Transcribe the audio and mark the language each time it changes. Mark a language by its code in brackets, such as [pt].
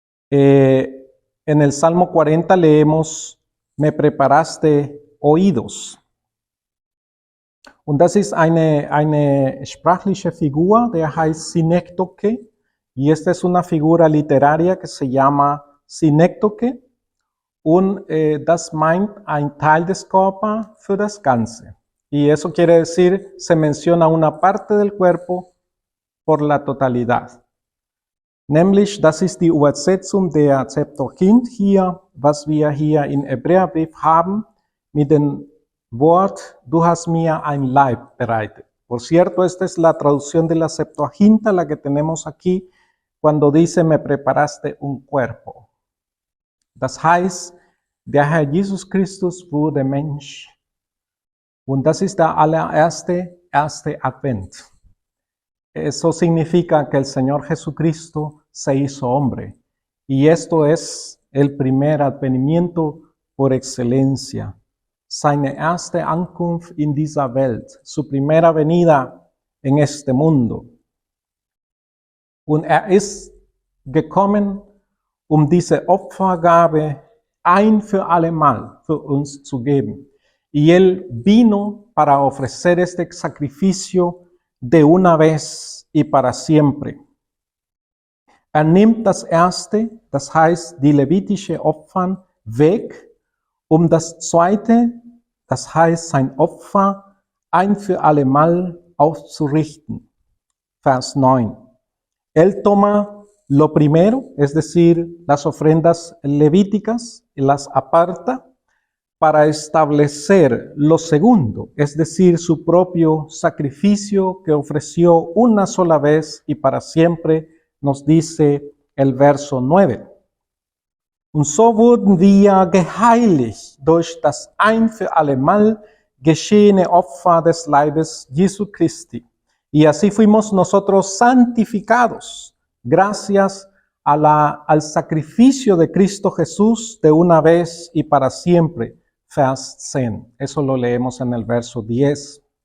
[es] En el Salmo 40 leemos, me preparaste oídos. [de] Und das ist eine sprachliche Figur, der heißt Synekdoche. [es] Y esta es una figura literaria que se llama Synekdoche [de] und das meint ein Teil des Körpers für das Ganze. [es] Y eso quiere decir, se menciona una parte del cuerpo por la totalidad. [de] Nämlich, das ist die Übersetzung der Septuagint hier, was wir hier in Hebräerbrief haben, mit dem Wort, du hast mir ein Leib bereitet. [es] Por cierto, esta es la traducción de la Septuaginta, la que tenemos aquí, cuando dice, me preparaste un cuerpo. [de] Das heißt, der Herr Jesus Christus wurde Mensch. Und das ist der allererste Advent. [es] Eso significa que el Señor Jesucristo se hizo hombre. Y esto es el primer advenimiento por excelencia. [de] Seine erste Ankunft in dieser Welt. [es] Su primera venida en este mundo. [de] Und ist gekommen, diese Opfergabe ein für allemal für uns zu geben. [es] Y Él vino para ofrecer este sacrificio de una vez y para siempre. [de] Nimmt das erste, das heißt die levitische Opfern, weg, das zweite, das heißt sein Opfer ein für allemal aufzurichten. Vers 9. [es] Él toma lo primero, es decir, las ofrendas levíticas, y las aparta para establecer lo segundo, es decir, su propio sacrificio que ofreció una sola vez y para siempre, nos dice el verso 9. [de] Und so wurden wir geheiligt durch das ein für allemal geschehene Opfer des Leibes Jesu Christi. [es] Y así fuimos nosotros santificados, gracias al sacrificio de Cristo Jesús de una vez y para siempre. [de] Vers 10. [es] Eso lo leemos en el verso 10.